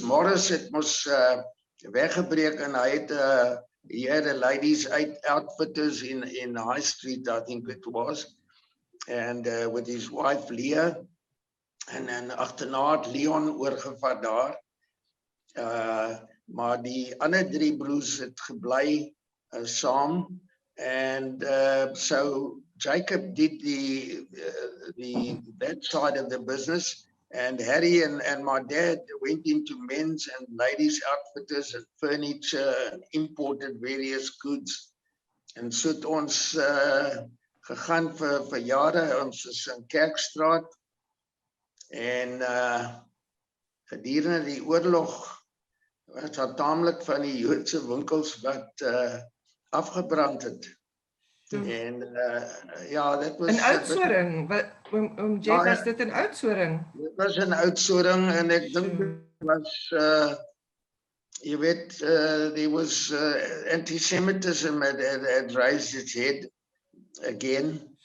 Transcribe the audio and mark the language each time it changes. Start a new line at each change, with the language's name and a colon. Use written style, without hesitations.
Afrikaans: Morris het mos weggebreek en hy het
English: a ladies outfitters in High Street, I think it was, and with his wife Leah,
Afrikaans: en dan agterna het Leon oorgevat daar, maar die ander 3 broers het gebly saam,
English: and so Jacob did that side of the business, And Harry and my dad went into men's and ladies' outfitters and furniture and imported various goods.
Afrikaans: En so het ons gegaan vir jare. Ons is in Kerkstraat. En gedurende die oorlog was daar taamlik van die Joodse winkels wat afgebrand het. En ja, dit was in Oudtshoorn. Geoff, was dit in Oudtshoorn? Dit was in Oudtshoorn en ek dink dit was jy weet
English: there was anti-Semitism had raised its head again.